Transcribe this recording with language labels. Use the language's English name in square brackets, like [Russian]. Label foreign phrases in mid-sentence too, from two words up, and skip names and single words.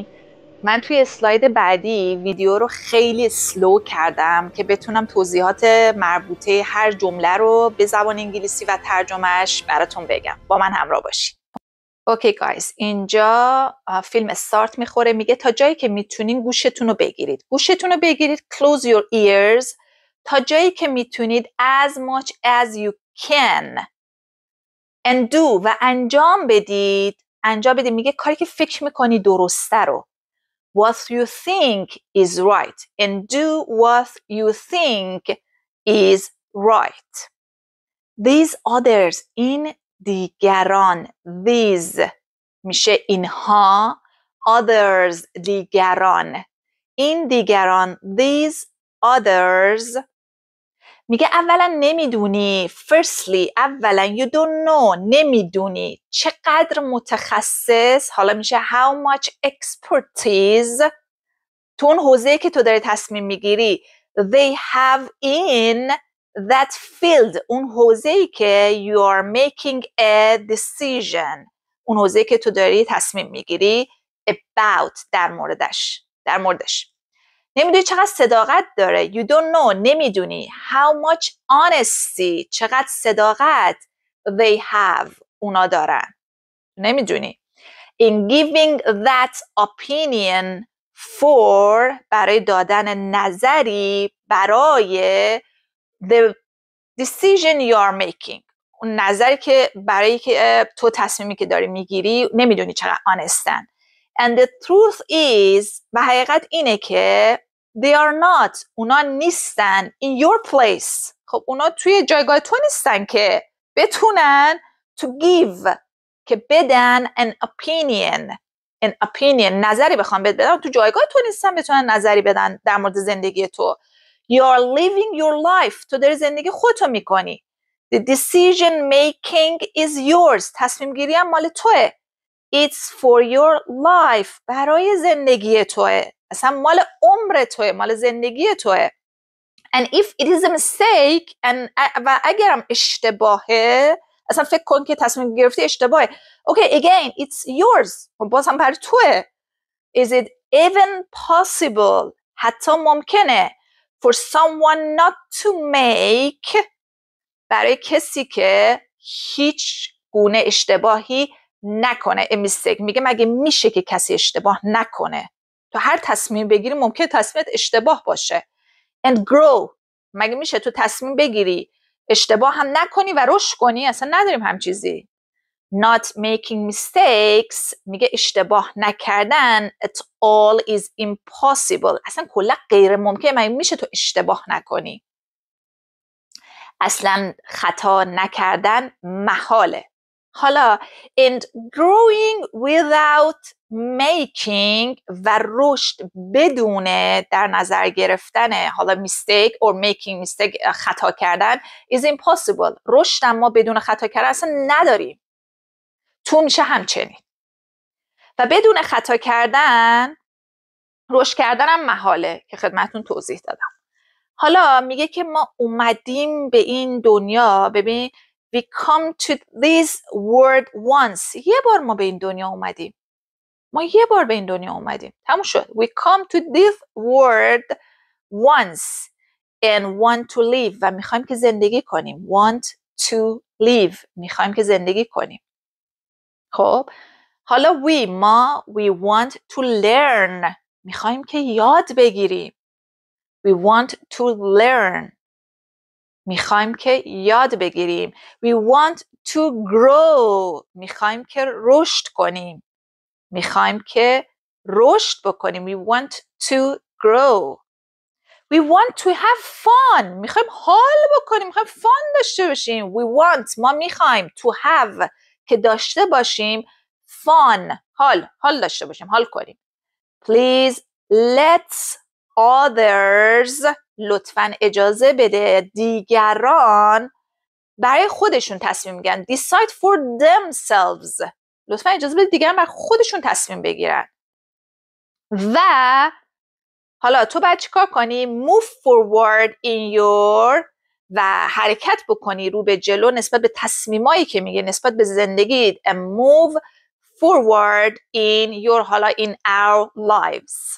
[Persian] من توی اسلاید بعدی ویدیو رو خیلی سلو کردم که بتونم توضیحات مربوطه هر جمله رو به زبان انگلیسی و ترجمهش براتون بگم. با من همراه باشین. [English] okay guys, [Persian] اینجا فیلم استارت میخوره، میگه تا جایی که میتونین گوشتون رو بگیرید. گوشتون رو بگیرید، [English] close your ears، [Persian] تا جایی که میتونید [English] as much as you can and do، [Persian] و انجام بدید. میگه کاری که فکر میکنی درسته رو. [English] What you think is right and do what you think is right. These others، [Persian] این دیگران، these میشه اینها، others دیگران، این دیگران، [English] these others. [Persian] میگه اولا نمیدونی، firstly اولا [English] you don't know، [Persian] نمیدونی چقدر متخصص، حالا میشه [English] how much expertise [Persian] تو اون حوزه‌ای که تو داری تصمیم میگیری [English] they have in that field، [Persian] اون حوزه‌ای که [English] you are making a decision، [Persian] اون حوزه‌ای که تو داری تصمیم میگیری about، در موردش. نمیدونی چقدر صداقت داره، [English] you don't know، نمیدونی how much honesty، [Persian] چقدر صداقت [English] they have، [Persian] اونا دارن، نمیدونی [English] in giving that opinion for، [Persian] برای دادن نظری برای [English] the decision you are making، [Persian] اون نظری که برای که تو تصمیمی که داری میگیری نمیدونی چقدر honestن. [English] and the truth is، [Persian] و حقیقت اینه که [English] they are not، [Persian] اونا نیستن [English] in your place، [Persian] خب اونا توی جایگاه تو نیستن که بتونن [English] to give، [Persian] که بدن [English] an opinion، [Persian] نظری بخوام بدن، تو جایگاه تو نیستن بتونن نظری بدن در مورد زندگی تو. [English] you are living your life، [Persian] تو داری زندگی خودتو میکنی. [English] the decision making is yours، [Persian] تصمیم گیری هم مال توه. [English] it's for your life، [Persian] برای زندگی توه، اصلا مال عمر توه، مال زندگی توه. [English] and if it is a mistake، [Persian] و اگرم اشتباهه، اصلا فکر کن که تصمیم گرفتی اشتباهه، [English] okay again it's yours، [Persian] باز هم برای توه. [English] is it even possible، [Persian] حتی ممکنه [English] for someone not to make، [Persian] برای کسی که هیچ گونه اشتباهی نکنه. [English] a mistake، [Persian] میگه مگه میشه که کسی اشتباه نکنه؟ تو هر تصمیم بگیری ممکنه تصمیمت اشتباه باشه. [English] and grow، [Persian] مگه میشه تو تصمیم بگیری اشتباه هم نکنی و رشد کنی؟ اصلا نداریم هم چیزی. [English] not making mistakes، [Persian] میگه اشتباه نکردن [English] at all is impossible، [Persian] اصلا کلا غیر ممکنه، مگه میشه تو اشتباه نکنی؟ اصلا خطا نکردن محاله. [English] حالا and growing without making، [Persian] و رشد بدون در نظر گرفتن حالا [English] mistake or making mistake، [Persian] خطا کردن [English] is impossible، [Persian] رشد ما بدون خطا کردن اصلا نداریم. تو میشه همچنین، و بدون خطا کردن رشد کردن هم محاله که خدمتون توضیح دادم. حالا میگه که ما اومدیم به این دنیا، ببین [English] we come to this world once، [Persian] یه بار ما به این دنیا اومدیم، تموم شد. [English] we come to this world once and want to live، [Persian] و میخوایم که زندگی کنیم. [English] want to live [Persian] میخوایم که زندگی کنیم. خب حالا [English] we want to learn [Persian] میخوایم که یاد بگیریم. [English] we want to learn [Persian] میخوایم که یاد بگیریم. [English] we want to grow [Persian] میخوایم که رشد کنیم. میخوایم که رشد بکنیم. [English] we want to grow. we want to have fun [Persian] میخوایم حال بکنیم. میخوایم fun داشته باشیم. [English] we want [Persian] ما میخوایم [English] to have [Persian] که داشته باشیم fun حال داشته باشیم. حال کنیم. [English] please let others [Persian] لطفاً اجازه بده دیگران برای خودشون تصمیم میگن. [English] decide for themselves [Persian] لطفاً اجازه بده دیگران برای خودشون تصمیم بگیرن. و حالا تو باید چیکار کنی؟ [English] move forward in your [Persian] و حرکت بکنی رو به جلو نسبت به تصمیمایی که میگه نسبت به زندگیت. [English] and move forward in your حالا in our lives.